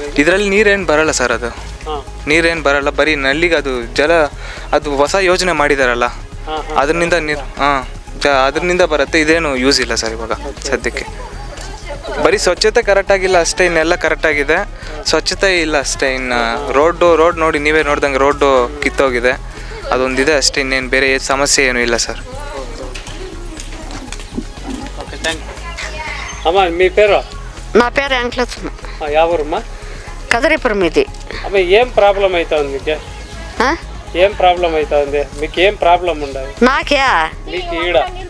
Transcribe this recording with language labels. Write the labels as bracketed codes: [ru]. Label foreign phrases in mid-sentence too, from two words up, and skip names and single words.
[kn] ಇದರಲ್ಲಿ ನೀರೇನು ಬರಲ್ಲ ಸರ್, ಅದು ನೀರೇನು ಬರಲ್ಲ, ಬರೀ ನಲ್ಲಿಗೆ ಅದು ಹೊಸ ಯೋಜನೆ ಮಾಡಿದಾರಲ್ಲ, ಅದರಿಂದ ನೀರು ಅದರಿಂದ ಬರುತ್ತೆ. ಇದೇನು ಯೂಸ್ ಇಲ್ಲ ಸರ್ ಇವಾಗ ಸದ್ಯಕ್ಕೆ. ಬರೀ ಸ್ವಚ್ಛತೆ ಕರೆಕ್ಟಾಗಿಲ್ಲ ಅಷ್ಟೇ, ಇನ್ನೆಲ್ಲ ಕರೆಕ್ಟಾಗಿದೆ. ಸ್ವಚ್ಛತೆ ಇಲ್ಲ ಅಷ್ಟೇ. ಇನ್ನು ರೋಡ್ ನೋಡಿ, ನೀವೇ ನೋಡ್ದಂಗೆ ರೋಡು ಕಿತ್ತೋಗಿದೆ, ಅದೊಂದಿದೆ ಅಷ್ಟೇ. ಇನ್ನೇನು ಬೇರೆ ಸಮಸ್ಯೆ ಏನೂ ಇಲ್ಲ ಸರ್. [en] okay thank you. [te] అమ్మ మీ పేరు? నా పేరు వెంకటలక్ష్మి. యావరమ్మా? కదరిపురం ఇది. అమ్మ ఏం ప్రాబ్లం అవుతుంది మీకు? ఏం ప్రాబ్లం అవుతుంది మీకు? ఏం ప్రాబ్లం ఉండదు నాకే? మీకు ఈడ